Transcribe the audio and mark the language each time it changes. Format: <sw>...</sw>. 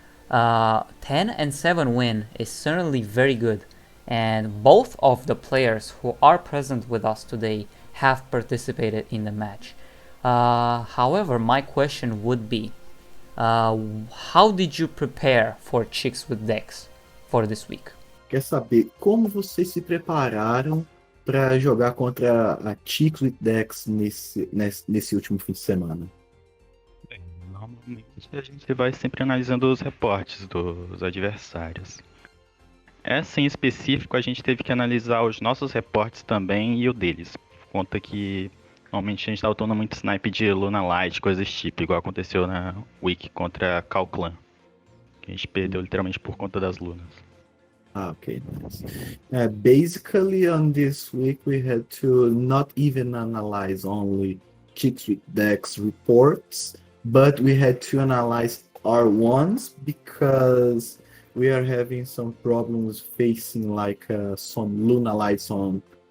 <en>10-7 win is certainly very good, and both of the players who are present with us today have participated in the match. However, my question would be, how did you prepare for Chicks with Dex for this week?</en> <pt>Quer saber como vocês se prepararam para jogar contra a Chicks with Dex nesse último fim de semana? Bem, normalmente a gente vai sempre analisando os reportes dos adversários. Essa em específico a gente teve que analisar os nossos reportes também e o deles. Por conta que normalmente a gente estava tomando muito snipe de Luna Light, coisas tipo, igual aconteceu na Week contra a Cal Clan. Que a gente perdeu literalmente por conta das lunas.</pt> <en>Okay, nice. Basically, on this week, we had to not even analyze only Chicks with Dex reports, but we had to analyze our ones because we are having some problems facing like some Luna Lights on</en>